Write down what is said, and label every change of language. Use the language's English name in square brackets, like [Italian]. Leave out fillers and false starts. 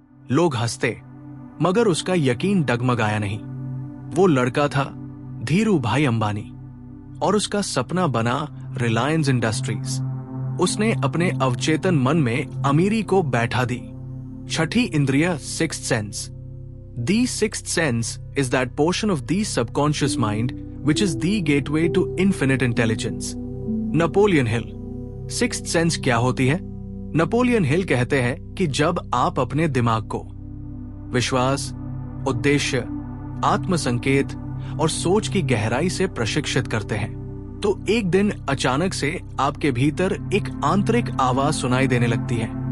[Hindi] लोग हंसते, मगर उसका यकीन डगमगाया नहीं। वो लड़का था धीरू भाई अंबानी और उसका सपना बना रिलायंस इंडस्ट्रीज। उसने अपने अवचेतन मन में अमीरी को बैठा दी। छठी इंद्रिय, sixth sense. [English] The sixth sense is that portion of the subconscious mind which is the gateway to infinite intelligence. [Hindi] Napoleon Hill, sixth sense क्या होती है? नेपोलियन हिल कहते हैं कि जब आप अपने दिमाग को विश्वास, उद्देश्य, आत्मसंकेत और सोच की गहराई से प्रशिक्षित करते हैं, तो एक दिन अचानक से आपके भीतर एक आंतरिक आवाज सुनाई देने लगती है।